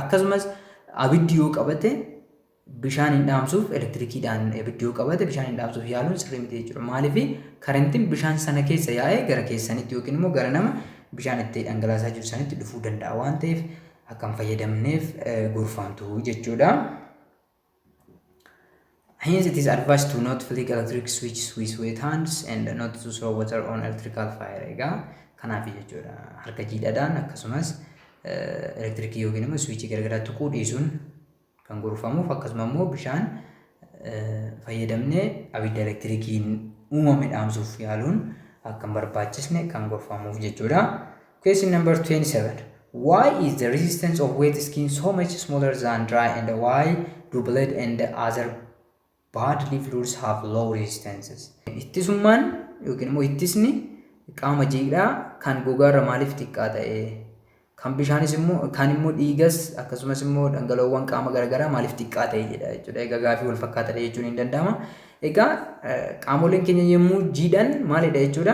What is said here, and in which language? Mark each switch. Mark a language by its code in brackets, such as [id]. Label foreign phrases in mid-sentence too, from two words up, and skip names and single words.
[om] Akkasumas abiddi yoo qabate bishaan hin dhaamsuuf elektirikiidhaan abiddi yoo qabate bishaan hin dhaamsuuf yaaluun sirrii miti jechuudha. Maaliif karantiin bishaan sana keessa yaa'ee gara keessanitti yookiin immoo gara nama bishaan itti dhangalaasaa jiru sanitti dhufuu danda'a waan ta'eef akka hin fayyadamneef gorfamtu jechuudha. [en] Hence it is advised to not flick electric switches with wet hands and not to throw water on electrical fire. [om] Egaa kanaaf jechuudha. Harka jiidhaadhaan akkasumas elektirikii yookiin immoo swiichii garagaraa tuquu dhiisuun kan gorfamuuf akkasuma immoo bishaan fayyadamnee abidda elektirikiin uumame dhaamsuuf yaaluun akka hin barbaachisne kan gorfamuuf jechuudha. [en] Question number 27. Why is the resistance of wet skin so much smaller than dry, and why do blood and other bodily fluids have low resistances? [om] Ittisummaan yookiin immoo ittisni qaama jiidhaa kan gogaarra maaliif xiqqaa ta'e? Kan bishaanis immoo kan immoo dhiigas akkasumas immoo dhangala'oowwan qaama garaagaraa maaliif xiqqaa ta'e jedha jechuudha. Egaa gaaffii wal fakkaataadha jechuun hin danda'ama. Egaa qaamoleen keenya yommuu jiidhan maalidha jechuudha?